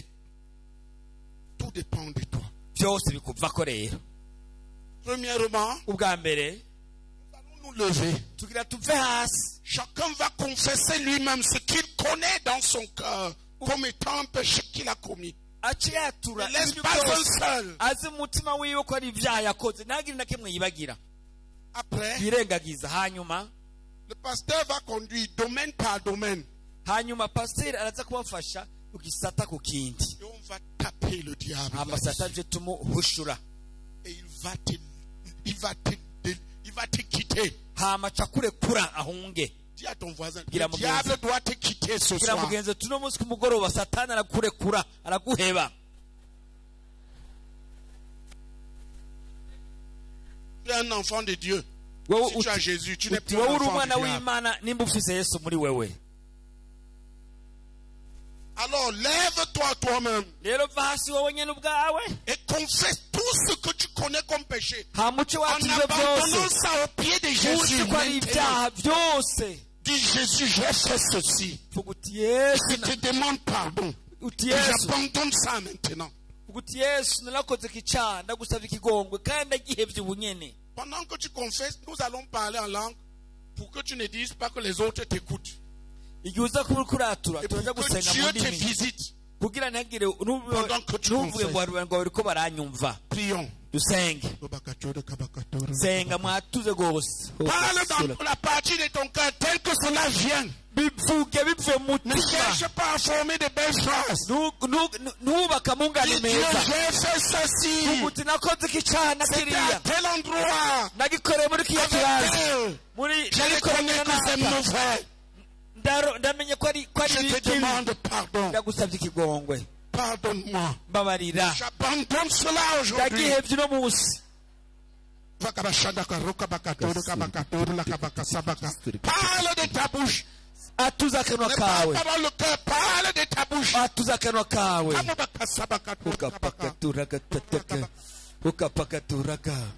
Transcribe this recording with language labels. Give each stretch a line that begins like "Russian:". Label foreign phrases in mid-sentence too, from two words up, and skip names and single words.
French: Tout dépend de toi.
Rundi: Byose bikuvako rero.
French: Premièrement,
Rundi: Ubwa mbere
French: nous allons nous lever.
Rundi: tugira tuve hasi.
French: Chacun va confesser lui-même ce qu'il connaît dans son cœur comme étant un péché qu'il a commis.
Rundi: Aci yatura
French: Ne laisse
Rundi: ibintu
French: pas un
Rundi: byose
French: seul.
Rundi: azi umutima wiwe ko ari ibyaha yakoze ntagire na kimwe yibagira
French: Après,
Rundi: yirengagiza. Hanyuma
French: le pasteur va conduire domaine par domaine.
Rundi: pasiteri araza kubafasha ugisata ku kindi.
French: Et on va taper le diable.
Rundi: hama satani je tumuhushura.
French: Et il va te quitter.
Rundi: hama cakurekura ahunge.
French: Dis à ton voisin,
Rundi: Gira
French: le diable doit te quitter ce
Rundi: kugira
French: soir.
Rundi: mugenzi tuno munsi kumugoroba satani arakurekura araguheba.
French: Tu es un enfant de Dieu.
Rundi: Wowe
French: Si tu as Jésus, tu n'es plus
Rundi: wowe
French: un
Rundi: uri
French: enfant
Rundi: umwana
French: du diable.
Rundi: w'Imana nimba ufise Yesu muri wewe.
French: Alors lève-toi toi-même
Rundi: Rero va hasi wowe nyene ubwawe
French: et confesse tout ce que tu connais comme péché.
Rundi: hama uce
French: En
Rundi: watuze
French: abandonnant
Rundi: byose
French: ça au pied de Jésus.
Rundi: uzi ko ari
French: Maintenant,
Rundi: ibyaha byose.
French: dis Jésus, j'ai fait ceci.
Rundi: Vuga uti Yesu
French: Je te demande pardon.
Rundi: uti
French: Et
Rundi: Yesu
French: j'abandonne ça maintenant.
Rundi: vuga uti Yesu narakoze ikicaha ndagusaba ikigongwe kandi ndagihevye ubu nyene.
French: Pendant que tu confesses, nous allons parler en langue pour que tu ne dises pas que les autres t'écoutent.
Rundi: Igihe uza kuba uriko uratura
French: Et pour
Rundi: turaja
French: que
Rundi: gusenga mu
French: Dieu te
Rundi: ndimi
French: visite.
Rundi: kugira ntihagire
French: Pendant que tu
Rundi: ntuvuge
French: confesses.
Rundi: ngo bariko baranyumva.
French: Prions.
Rundi: Dusenge senga mwatuze gose.
French: Parle dans la partie de ton cœur tel que cela vient.
Rundi: bivuge bivuye mu
French: Ne
Rundi: mutima.
French: cherche pas à former de belles phrases.
Rundi: ntubaka mungane
French: Dis Dieu,
Rundi: meza.
French: j'ai fait ceci.
Rundi: Vuga uti nakoze ikicaha na
French: C'était à
Rundi: kiriya
French: tel endroit.
Rundi: nagikoreye muri kiya
French: Avec
Rundi: kibanza
French: tel.
Rundi: muri
French: Je reconnais que c'est mauvais.
Rundi: ndamenye ko ari
French: Je te
Rundi: bibi.
French: demande pardon.
Rundi: ndagusabye ikigongwe
French: Pardonne-moi.
Rundi: mbabarira
French: J'abandonne cela aujourd'hui.
Rundi: ndagihevye uno munsi.
French: Parle de ta bouche.
Rundi: atuza akanwa
French: Ne parle
Rundi: kawe
French: pas dans le cœur. Parle de ta bouche.
Rundi: atuza akanwa kawe Ukapakaturaka. ukapakaturaka tataka ukapakaturaka.